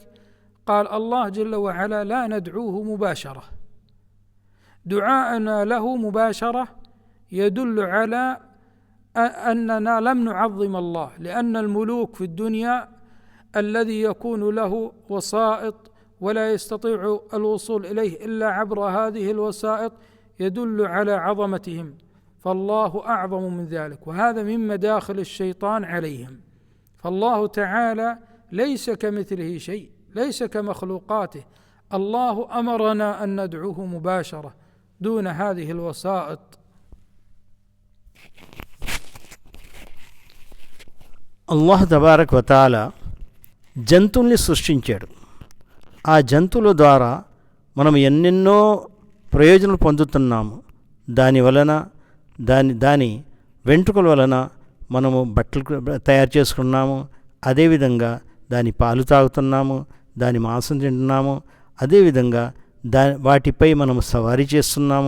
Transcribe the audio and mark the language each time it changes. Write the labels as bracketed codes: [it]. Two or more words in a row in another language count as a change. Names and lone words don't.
[ar] قال الله جل وعلا لا ندعوه مباشرة، دعاءنا له مباشرة يدل على أننا لم نعظم الله، لأن الملوك في الدنيا الذي يكون له وسائط ولا يستطيع الوصول إليه إلا عبر هذه الوسائط يدل على عظمتهم، فالله أعظم من ذلك، وهذا من مداخل الشيطان عليهم. فالله تعالى ليس كمثله شيء، ليس كمخلوقاته. الله أمرنا أن ندعوه مباشرة دون هذه الوسائط. الله تبارك وتعالى [te] జంతువుల్ని సృష్టించాడు. ఆ జంతువుల ద్వారా మనం ఎన్నెన్నో ప్రయోజనాలు పొందుతున్నాము. దాని వలన దాని వెంట్రుకల వలన మనము బట్టలు తయారు చేసుకున్నాము, అదేవిధంగా దాని పాలు తాగుతున్నాము, దాని మాంసం తింటున్నాము, అదేవిధంగా వాటిపై మనము సవారీ చేస్తున్నాము.